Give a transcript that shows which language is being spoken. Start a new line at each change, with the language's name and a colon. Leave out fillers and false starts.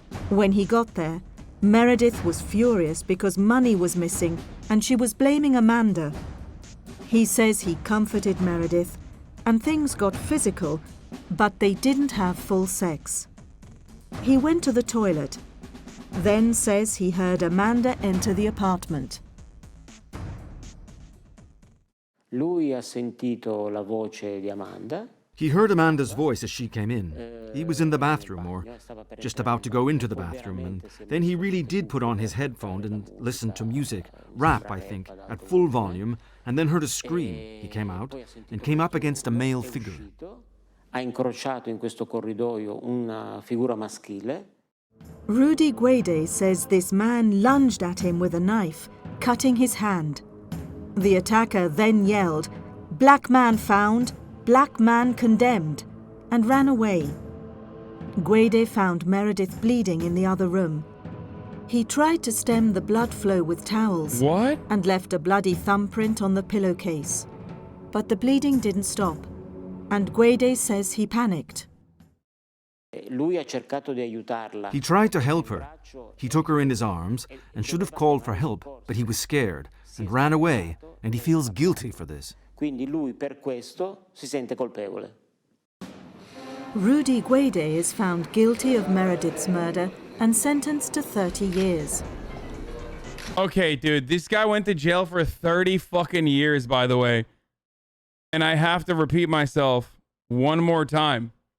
English: When he got there, Meredith was furious because money was missing and she was blaming Amanda. He says he comforted Meredith and things got physical, but they didn't have full sex. He went to the toilet, then says he heard Amanda enter the apartment.
Italian: Lui ha sentito la voce di Amanda.
English: He heard Amanda's voice as she came in. He was in the bathroom, or just about to go into the bathroom, and then he really did put on his headphone and listen to music, rap, I think, at full volume, and then heard a scream. He came out and came up against a male figure.
Italian: Ha incrociato in questo corridoio una figura maschile.
English: Rudy Guede says this man lunged at him with a knife, cutting his hand. The attacker then yelled, "Black man found! Black man condemned," and ran away. Guede found Meredith bleeding in the other room. He tried to stem the blood flow with towels. What? And left a bloody thumbprint on the pillowcase. But the bleeding didn't stop, and Guede says he panicked.
Italian: Lui ha cercato di aiutarla.
English: He tried to help her. He took her in his arms and should have called for help, but he was scared and ran away, and he feels guilty for this.
Italian: Quindi lui per questo si sente colpevole.
English: Rudy Guede is found guilty of Meredith's murder and sentenced to 30 years. Okay, dude, this guy went to jail for 30 fucking years, by the way. And I have to repeat myself one more time.